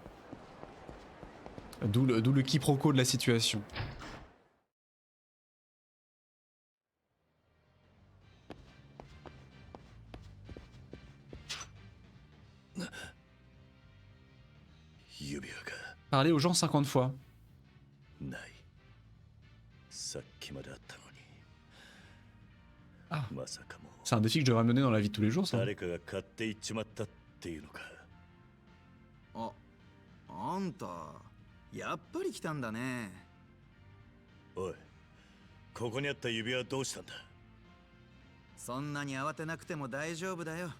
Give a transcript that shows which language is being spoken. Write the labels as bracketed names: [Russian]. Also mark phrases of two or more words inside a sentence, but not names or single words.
[French] D'où le quiproquo de la situation. Parler aux gens 50 fois. [Japanese] ない。さっきまであったのに。 [French] Ah. [Japanese] まさかも [French] C'est un défi que je devrais mener dans la vie de tous les jours, ça. [Japanese] 誰かが買っていっちまったっていうのか。あんたやっぱり来たんだね。おい、ここにあった指輪どうしたんだ。そんなに慌てなくても大丈夫だよ。